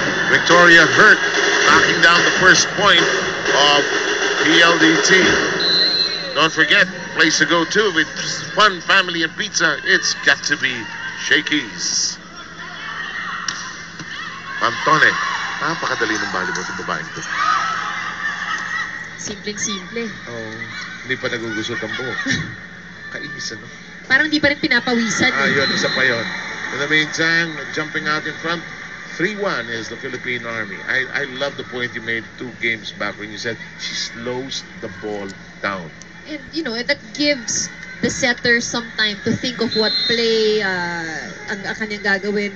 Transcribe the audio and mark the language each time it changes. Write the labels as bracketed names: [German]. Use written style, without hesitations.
[English] Victoria Hurt knocking down the first point of PLDT. Don't forget, place to go to with fun, family, and pizza. It's got to be Shakey's. [Filipino] Antone, napakadali ng volleyball sa babaeng to. Simpleng-simple. Oh, hindi pa nagugusot ang buhok. Kainis, ano? Parang di pa rin pinapawisan. Yun, isa pa yun. [English] In the meantime, jumping out in front, 3-1 is the Philippine Army. I love the point you made 2 games back when you said she slows the ball down. And, you know, that gives the setter some time to think of what play ang kanyang gagawin.